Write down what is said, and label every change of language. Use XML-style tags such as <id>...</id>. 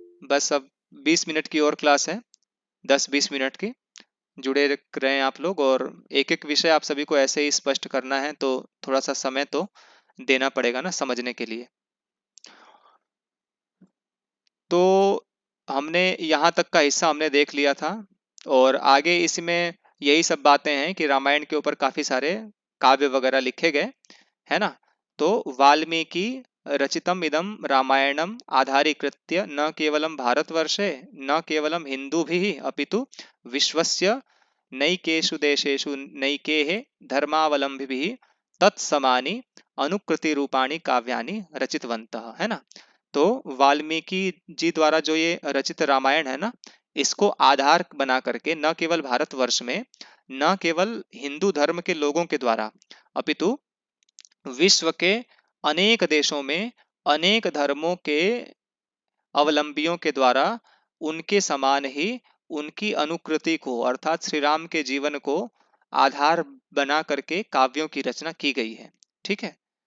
<hi>बस अब 20 मिनट की और क्लास है, 10-20 मिनट की, जुड़े रहें आप लोग, और एक एक विषय आप सभी को ऐसे ही स्पष्ट करना है, तो थोड़ा सा समय तो देना पड़ेगा ना समझने के लिए। तो हमने यहाँ तक का हिस्सा हमने देख लिया था, और आगे इसमें यही सब बातें हैं कि रामायण के ऊपर काफी सारे काव्य वगैरह लिखे गए, है ना।</hi> <sa>तो वाल्मीकि रचितम इदम रामायणम आधारीकृत्य न केवलम भारतवर्षे न केवलम हिंदुभिः अपितु विश्वस्य नैकेषु देशेषु नैकेः धर्मावलंबिभिः तत्समानि अनुकृति रूपाणि काव्यानि रचितवन्तः,</sa> <hi>है ना। तो वाल्मीकि जी द्वारा जो ये रचित रामायण है ना, इसको आधार बना करके न केवल भारतवर्ष में, न केवल हिंदू धर्म के लोगों के द्वारा, अपितु विश्व के अनेक देशों में अनेक धर्मों के अवलंबियों के द्वारा उनके समान ही उनकी अनुकृति को, अर्थात श्री राम के जीवन को आधार बना करके काव्यों की रचना की गई है, ठीक है।</hi>